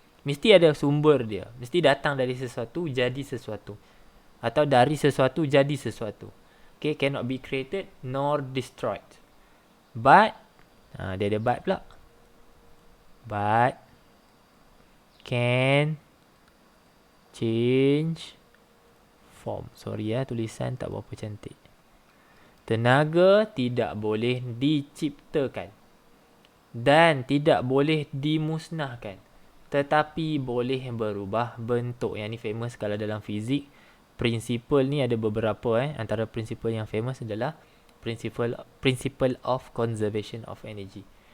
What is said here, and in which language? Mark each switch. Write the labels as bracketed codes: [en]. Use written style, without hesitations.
[ms] Mesti ada sumber dia, mesti datang dari sesuatu jadi sesuatu, atau dari sesuatu jadi sesuatu. [en] Okay, cannot be created nor destroyed, but [ms] dia ada but pula, [en] but can change form. [ms] Sorry tulisan tak berapa cantik. Tenaga tidak boleh diciptakan dan tidak boleh dimusnahkan, tetapi boleh berubah bentuk. Yang ni famous kalau dalam fizik. Prinsipal ni ada beberapa. Antara prinsipal yang famous adalah principle of conservation of energy.